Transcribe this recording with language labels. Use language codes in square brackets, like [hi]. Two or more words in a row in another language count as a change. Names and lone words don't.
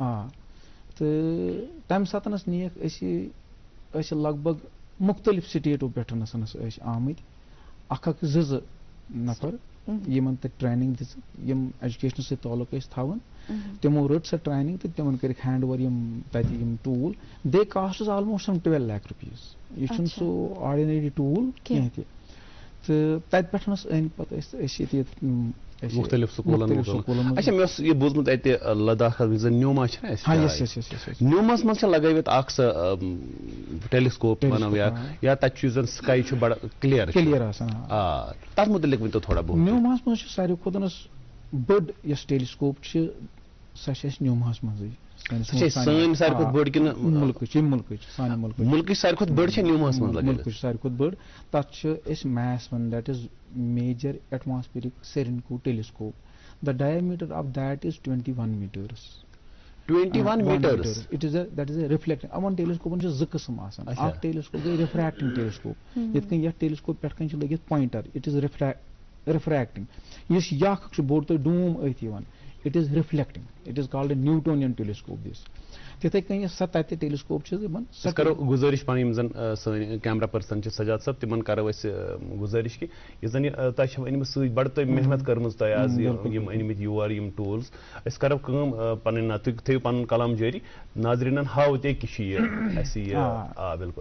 [ks] تہٕ تمہِ ساتہٕ نِیَکھ أسۍ لگ بگ مختلف سٹیٹو پٮ۪ٹھ ٲسۍ آمٕتۍ اکھ زٕ نفر یِمن تتہِ ٹریننگ دِژ یِم ایجوکیشنس سۭتۍ تعلق ٲسۍ تھاوان تِمو رٔٹ سۄ ٹریننگ تہٕ تِمن کٔرِکھ [en] hand over [ks] یِم تتہِ یِم ٹوٗل [en] they cost almost some 12 lakh rupees [ks] یہِ چھُنہٕ سُہ [en] ordinary tool [ks] کینٛہہ تہِ تہٕ تتہِ پٮ۪ٹھ أنۍ پتہٕ أسۍ ییٚتہِ مختلف سکولن اچھا مےٚ اوس یہِ بوٗزمُت اَتہِ لداخس یُس زن نیوما چھِ نا نیوماہس منٛز چھِ لگٲوِتھ اکھ سۄ ٹیلیسکوپ ونو یا تتہِ چھُ یُس زن سکاے چھُ بڑٕ کلیر آسان تتھ متعلق ؤنۍتو تھوڑا بہت نیوماہس منٛز چھِ ساروی کھۄتہٕ بٔڑ یۄس ٹیلیسکوپ چھِ سۄ چھِ اَسہِ نیوماہس منٛزٕے سٲنۍ ساروی کھۄتہٕ بٔڑ کِنہٕ مُلکٕچ سانہِ مُلکٕچ ساروی کھۄتہٕ بٔڑ چھےٚ نیوماہس منٛز مُلکٕچ ساروی کھۄتہٕ بٔڑ تتھ چھِ أسۍ میس ونان [en] that is Major Atmospheric Cerenkov Telescope the diameter of that is 21 meters 21 meters it is that is a reflecting [ks] یِمن ٹیلیسکوپن چھِ زٕ قٕسم آسان اکھ ٹیلیسکوپ گٔے [en] refracting telescope [ks] یِتھ کٔنۍ یتھ ٹیلیسکوپ پٮ۪ٹھ کٔنۍ چھِ لٔگِتھ پوینٹر [en] it is refracting [ks] یُس یہِ اکھ چھُ بوٚڑ تۄہہِ ڈوم أتھۍ یِوان [en] it is reflecting it is called Newtonian telescope this [ks] تِتھے کٔنۍ سۄ تتہِ ٹیلیسکوپ چھِ یِمن أسۍ کرو گُزٲرِش پنٕنۍ یِم زن سٲنۍ [en] camera person [ks] چھِ سجاد صٲب تِمن کرو أسۍ گُزٲرِش کہِ یُس زن یہِ تۄہہِ چھو أنمٕژ سۭتۍ بڑٕ تۄہہِ محنت کٔرمٕژ تۄہہِ آز یِم أنمٕتۍ یور یِم ٹوٗلز أسۍ کرو کٲم پنٕنۍ نہ تُہۍ تھٲیِو پنُن کلام جٲری ناظریٖنن ہاوو تہِ کہِ چھُ یہِ اَسہِ یہِ آ بِلکُل